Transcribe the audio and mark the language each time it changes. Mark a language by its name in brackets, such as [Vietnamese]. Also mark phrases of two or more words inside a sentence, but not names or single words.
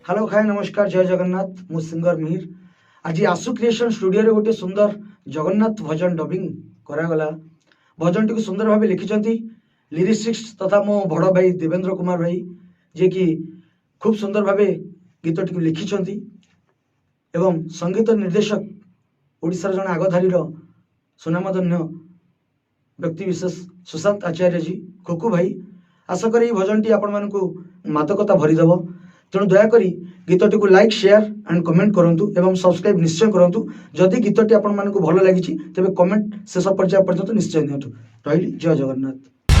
[Odia] ନଖାଏ ନମସ୍କାର ଜୟ ଜଗନ୍ନାଥ ମୁଁ ସିଙ୍ଗର ମିହିର ଆଜ ଆଶୁ କ୍ରିଏସନ ଷ୍ଟୁଡିଓ ରେ ଗୋଟେ ସୁନ୍ଦର ଜଗନ୍ନାଥ ଭଜନ ଡବିଂ କରାଗଲା ଭଜନ ଟି ସୁନ୍ଦର ଭାବ ଲିଖିଁ ଲିରିକ୍ସ ତଥା ମୋ ବଡ଼ ଭାଇ ଦେବେନ୍ଦ୍ର କୁମାର ଭାଇ ଯେ କି ଖୁବ ସୁନ୍ଦର ଭାବ ଗୀତ ଟି ଲିଖିଁ ଏବଂ ସଙ୍ଗୀତ ନିର୍ଦ୍ଦେଶକ ଓଡ଼ିଶାର ଜନ ଆଗଧାରୀ ସୁନାମଧନ୍ୟ ବ୍ୟକ୍ତି ବିଶେଷ ସୁଶାନ୍ତ ଆଚାର୍ଯ୍ୟ ଜୀ ଖୋକୁ ଭାଇ ଆଶା କରି ଭଜନ ଟି ଆପଣ ମାନଙ୍କୁ ମାଦକତା ଭରିଦେବ ତେଣୁ ଦୟାକରି ଗୀତଟି କୁ [English] like share and comment [Odia] କରନ୍ତୁ ଏବଂ ସବସ୍କ୍ରାଇବ ନିଶ୍ଚୟ କରନ୍ତୁ ଯଦି ଗୀତଟି ଆପଣ ମାନଙ୍କୁ ଭଲ ଲାଗିଛି ତେବେ କମେଣ୍ଟ ଶେଷ ପର୍ଯ୍ୟାୟ ପର୍ଯ୍ୟନ୍ତ ନିଶ୍ଚୟ ଦିଅନ୍ତୁ ରହିଲି ଜୟ ଜଗନ୍ନାଥ।